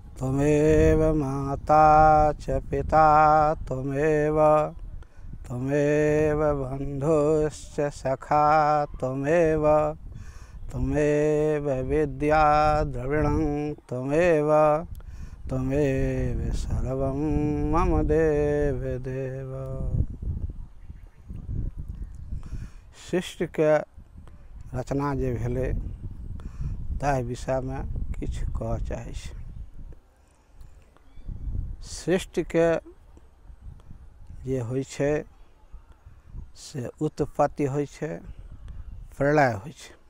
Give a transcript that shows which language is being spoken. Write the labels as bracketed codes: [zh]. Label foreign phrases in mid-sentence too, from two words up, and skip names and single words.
[sa] त्वमेव माता च पिता त्वमेव बन्धुश्च सखा त्वमेव विद्या द्रविणं त्वमेव सर्वं मम देव देव। [mai] सृष्टि के रचना जे भेलै ताहि विषय में किछु कहऽ चाहै छी। सृष्टि के जे होइ छै से उत्पत्ति होइ छै, प्रलय होइ छै।